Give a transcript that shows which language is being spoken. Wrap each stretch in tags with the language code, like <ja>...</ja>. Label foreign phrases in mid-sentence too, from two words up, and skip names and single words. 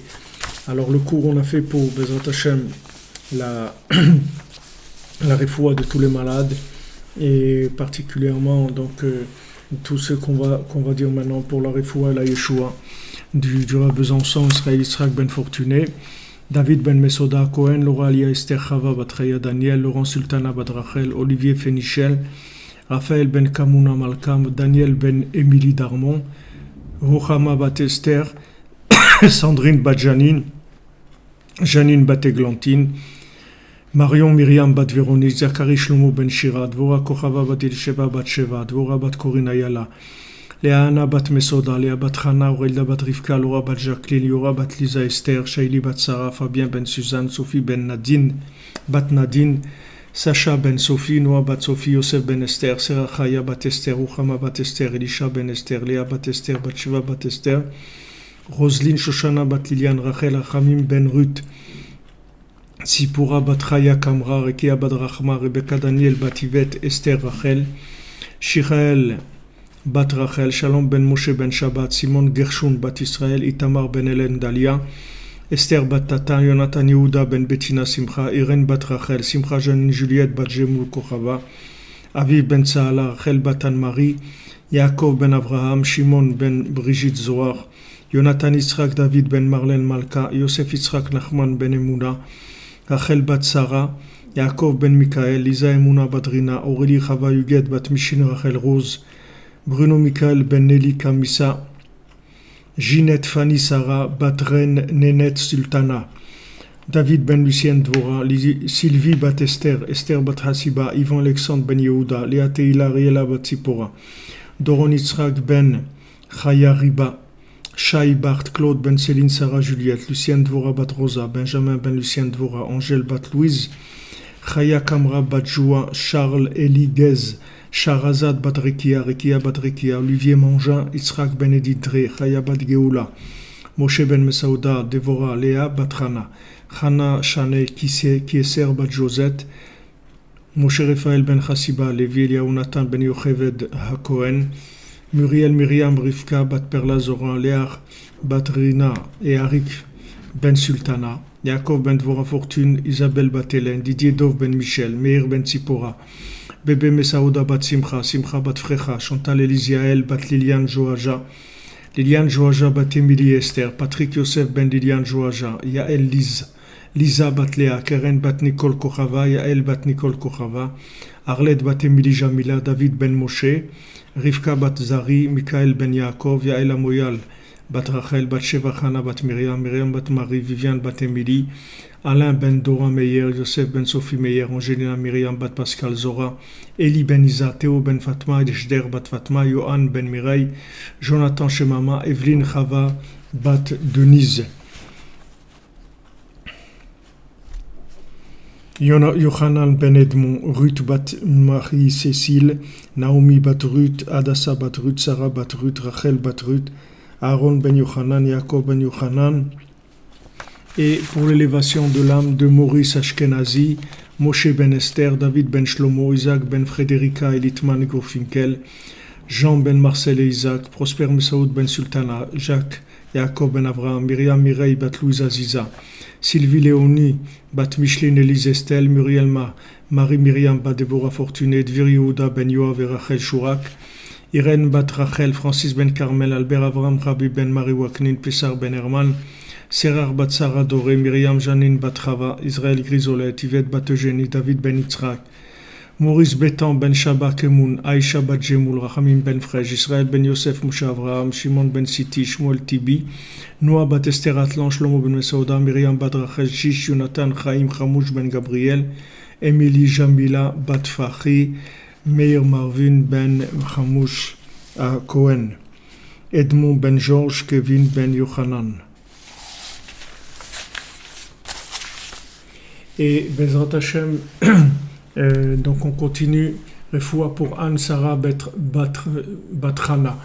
<fr>Alors le cours on a fait pour</fr> <he>בעזרת השם</he> <fr>la refoua de tous les malades, et particulièrement donc tout ce qu'on va dire maintenant pour la refoua et la Yeshua du Rav Besançon, Israël Yitzhak Ben Fortuné, David Ben Mesoda Cohen, Laura Alia Esther Chava Batraya Daniel, Laurent Sultana Badrachel, Olivier Fénichel, Raphaël Ben Kamuna Malkam, Daniel Ben Émilie Darmon, Rochama Bat Esther, Sandrine Badjanine, Janine Bateglantine, Marion Myriam Bat Véronique, Zachary Shlomo Ben Shira, Dvora Kochava Bat Elisheva Bat Sheva, Dvora Bat Corinne Ayala, Léana Bat Mesoda, Léa Bat Chana, Aurelda Bat Rivka, Laura Bat Jacqueline, Yora Bat Lisa Esther, Shaili Bat Sarah, Fabien Ben Suzanne, Sophie Ben Nadine, Bat Nadine, Sacha ben Sophie, Noah bat Sophie, Yosef ben Esther, Serachaya bat Esther, Ruchama bat Esther, Elisha ben Esther, Léa bat Esther, Batsheva bat Esther, Roselyne Shoshana bat Lilian, Rachel Achamim ben Ruth, Sipura bat Chaya Kamra, Rekia bat Rachma, Rebecca Daniel bat Yvette, Esther Rachel, Shirael bat Rachel, Shalom ben Moshe ben Shabbat, Simon Gershon bat Israël, Itamar ben Hélène Dalia, Esther bat Tata, Jonathan Yehuda ben Bettina Simcha, Irène bat Rachel, Simcha Janine Juliette bat Jemul Kochava, Aviv ben Saala, Rachel bat Anne-Marie, Yaakov ben Avraham, Shimon ben Brigitte Zohar, Jonathan Yitzhak David ben Marlène Malka, Yosef Yitzhak Nachman ben Emouna, Rachel bat Sarah, Yaakov ben Michael, Lisa Emouna bat Rina, Aurélie Chava Yuget bat Mishin Rachel Rose, Bruno Michael ben Nelly Kamissa, Ginette Fanny Sarah, Batren Nenet Sultana, David ben Lucien Dvora, Sylvie bat Esther, Esther bat Hasiba, Yvan Alexandre ben Yehuda, Léa Teila Riela bat Zipora, Doron Yitzhak ben Chaya Riba, Shai Bart, Claude ben Céline Sarah Juliette, Lucien Dvora bat Rosa, Benjamin ben Lucien Dvora, Angèle bat Louise, Chaya Kamra bat Joua, Charles Eli Gez, Sharazad bat Rekia, Rekia bat Rekia, Olivier Mangin, Yitzhak ben Edith Dre, Chaya bat Geoula, Moshe ben Mesauda, Devora, Léa bat Hana, Hana Chanel, Kieser bat Josette, Moshe Raphaël ben Chassiba, Lévi Eliaou Nathan ben Yocheved HaKohen, Muriel Myriam Rivka bat Perla Zoran, Léar bat Rina et Arik ben Sultana, Yaakov ben Dvora Fortune, Isabelle bat Hélène, Didier Dov ben Michel, Meir ben Tzipora, Bébé Mesaouda bat Simcha, Simcha bat Frecha, Chantal Elisiael bat Liliane Joaja, Liliane Joaja bat Émilie Esther, Patrick Yosef ben Liliane Joaja, Yael Liz, Lisa bat Léa, Keren bat Nicole Kochava, Yael bat Nicole Kochava, Arlette bat Émilie Jamila, David ben Moshe, Rivka bat Zari, Michael ben Yaakov, Yael Amoyal bat Rachel, bat Sheva Chana bat Myriam, Myriam bat Marie, Viviane bat Émilie, Alain ben Dora Meyer, Yosef ben Sophie Meyer, Angelina Myriam bat Pascal Zora, Eli ben Isa, Théo ben Fatma, Ejder bat Fatma, Johan ben Mireille, Jonathan Shemama, Evelyne Chava bat Denise, Yohanan ben Edmond, Ruth bat Marie-Cécile, Naomi bat Ruth, Adassa bat Ruth, Sarah bat Ruth, Rachel bat Ruth, Aaron ben Yohanan, Jacob ben Yohanan, et pour l'élévation de l'âme de Maurice Ashkenazi, Moshe ben Esther, David ben Shlomo, Isaac ben Frédérica et Litman Gorfinkel, Jean ben Marcel et Isaac, Prosper Messaoud ben Sultana, Jacques, Jacob ben Abraham, Myriam Mireille bat Louise Aziza, Sylvie Léonie bat Micheline Élise Estelle, Muriel Marie Myriam bat Déborah Fortuné, Dvir Yehuda ben Yoav et Rachel Chourak, Irène bat Rachel, Francis ben Carmel, Albert Avram Rabbi ben Marie Waknin, Pessar ben Herman, Serar bat Sarah Doré, Myriam Janine bat Chava, Israël Grisolet, Yvette bat Eugénie, David ben Yitzhak, Maurice Bétan ben Shaba Kemoun, Aïcha bat Jemoul, Rachamim ben Frej, Israël ben Yosef Moshe Avraham, Shimon ben Siti, Shmuel Tibi, Noah bat Esther Atlan, Shlomo ben Mesauda, Myriam bat Rachel Shish, Jonathan Chaim Chamouch ben Gabriel, Émilie Jamila bat Fachi, Meir Marvin ben Chamouch à Cohen, Edmond ben Georges, Kevin ben Yochanan. Et</fr> <he>בעזרת השם,</he> <fr>donc on continue, Refoua pour Anne Sarah Batrana.</fr>